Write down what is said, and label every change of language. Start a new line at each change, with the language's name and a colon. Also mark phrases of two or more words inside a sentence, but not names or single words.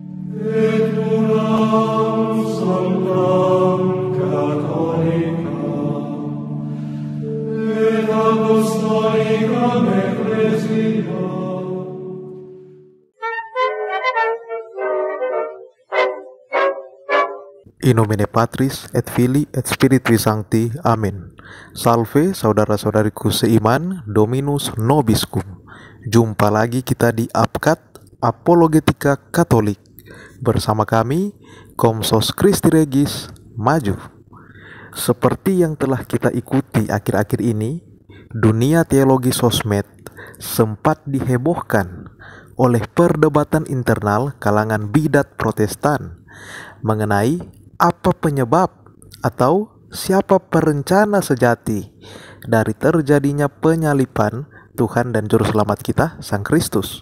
Latin: et unam sanctam Catholicam, et apostolicam ecclesiam. In nomine Patris et Filii et Spiritui Sancti.
Indonesian: Amin. Salve saudara-saudariku seiman,
Latin: Dominus Nobiscum.
Indonesian: Jumpa lagi kita di APKAT, Apologetika Katolik. Bersama kami, Komsos Christi Regis, Maju. Seperti yang telah kita ikuti akhir-akhir ini, dunia teologi sosmed sempat dihebohkan oleh perdebatan internal kalangan bidat Protestan mengenai apa penyebab atau siapa perencana sejati dari terjadinya penyalipan Tuhan dan Juru Selamat kita, Sang Kristus.